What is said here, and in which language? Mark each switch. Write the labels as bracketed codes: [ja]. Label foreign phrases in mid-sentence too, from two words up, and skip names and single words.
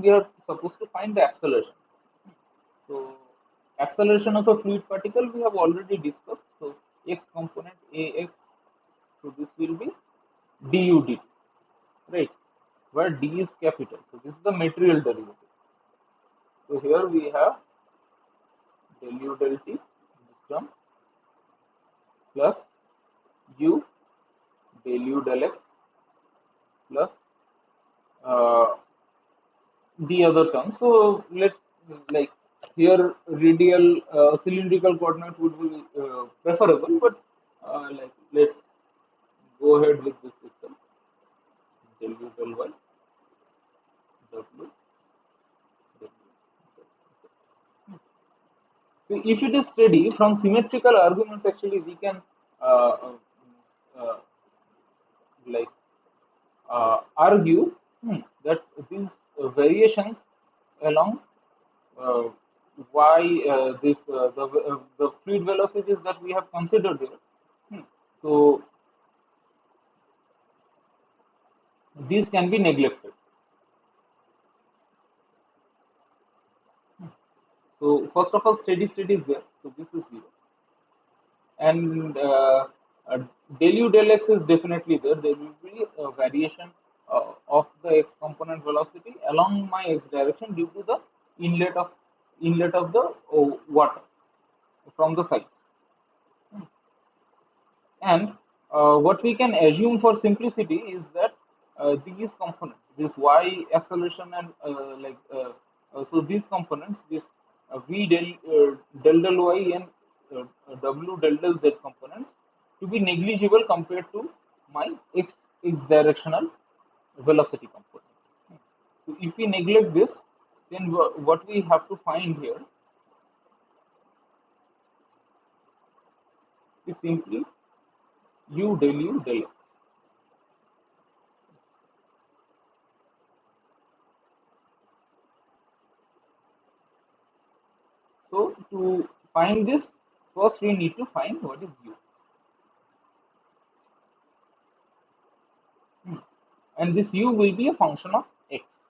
[en] We are supposed to find the acceleration. So acceleration of a fluid particle we have already discussed. So x component ax. So this will be du dt, right? Where d is capital. So this is the material derivative. So here we have del u del t, this term, plus u del u del x plus uh, the other term. So let's like here radial cylindrical coordinate would be preferable, but like let's go ahead with this itself. Del u del y w w. So if it is steady from symmetrical arguments, actually we can uh, uh, uh, like argue that these variations along uh, why the fluid velocities that we have considered here. So these can be neglected. So first of all, steady state is there. So this is zero, and uh, del u del x is definitely there. There will be a variation of the x component velocity along my x direction due to the inlet of inlet of the water from the sides. And what we can assume for simplicity is that these components, this y acceleration and so these components, this v del del y and w del del z components, to be negligible compared to my x directional velocity component. So if we neglect this, then what we have to find here is simply u del u del x. So to find this, first we need to find what is u. And this u will be a function of x.